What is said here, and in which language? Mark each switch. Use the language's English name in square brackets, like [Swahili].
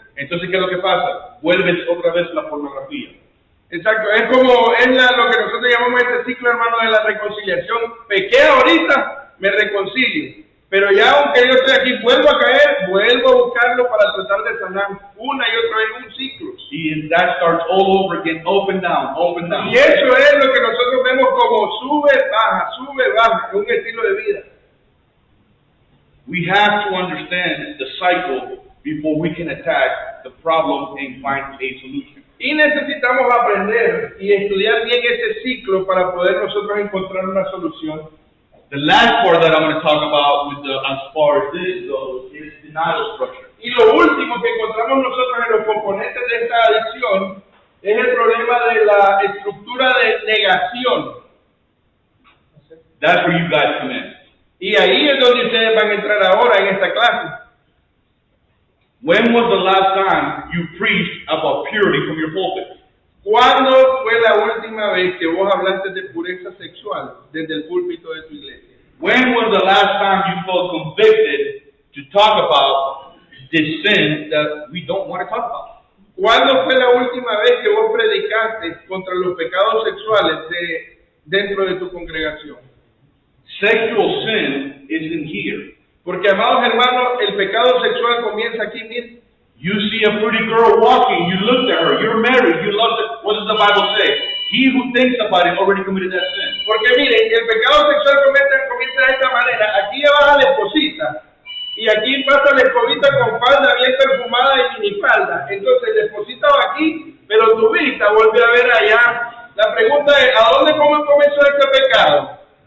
[Spanish] Entonces, ¿qué es lo que pasa? Vuelves otra vez a la pornografía. Exacto, es como lo que nosotros llamamos este ciclo, hermano, de la reconciliación. Pequé ahorita, me reconcilio. Pero ya aunque yo esté aquí, vuelvo a caer, vuelvo a buscarlo para tratar de sanar una y otra vez un ciclo. [English] And that starts all over again, up and down, up and down. [Spanish] Y eso es lo que nosotros vemos como sube, baja, un estilo de vida. [English] We have to understand the cycle before we can attack the problem and find a solution. [Spanish] Y necesitamos aprender y estudiar bien ese ciclo para poder nosotros encontrar una solución. [English] The last part that I'm going to talk about as far as this goes is denial structure. [Spanish] Y lo último que encontramos nosotros en los componentes de esta adicción es el problema de la estructura de negación. [English] That's where you guys come in. [Spanish] Y ahí es donde ustedes van a entrar ahora en esta clase. [English] When was the last time you preached about purity from your pulpit? [Spanish] ¿Cuándo fue la última vez que vos hablaste de pureza sexual desde el púlpito de tu iglesia? [English] When was the last time you felt convicted to talk about this sin that we don't want to talk about? [Spanish] ¿Cuándo fue la última vez que vos predicaste contra los pecados sexuales dentro de tu congregación? [English] Sexual sin isn't here. [Spanish] Porque, amados hermanos, el pecado sexual comienza aquí mismo. [English] You see a pretty girl walking, you looked at her, you're married, you love it. What does the Bible say? He who thinks about it already committed that sin. [Spanish] Porque miren, el pecado sexual comienza de esta manera. Aquí ya vas a la esposita Y aquí pasa la escobita con falda bien perfumada y minifalda. Entonces el esposito va aquí, pero tu vista vuelve a ver allá. La pregunta es, ¿a dónde comenzó este pecado?